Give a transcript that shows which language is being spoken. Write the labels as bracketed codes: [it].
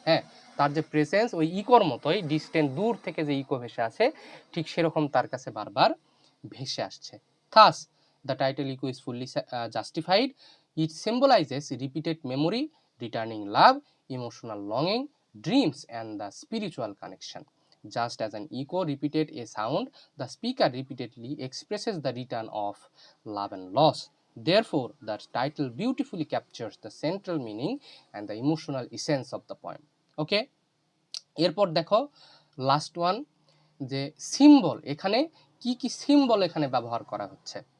[bn] হ্যাঁ, তার যে প্রেজেন্স ওই ইকোর মতোই ডিস্টেন্ট, দূর থেকে যে ইকো ভেসে আসে, ঠিক সেরকম তার কাছে বারবার ভেসে আসছে। [en] Thus, the title echo is fully justified. It symbolizes repeated memory, returning love, emotional longing, dreams, and the spiritual connection. Just as an echo repeated a sound, the speaker repeatedly expresses the return of love and loss. Therefore, the title beautifully captures the central meaning and the emotional essence of the poem. Okay? [bn] এরপর দেখো last one, যে symbol, এখানে কি কি symbol এখানে ব্যবহার করা হচ্ছে।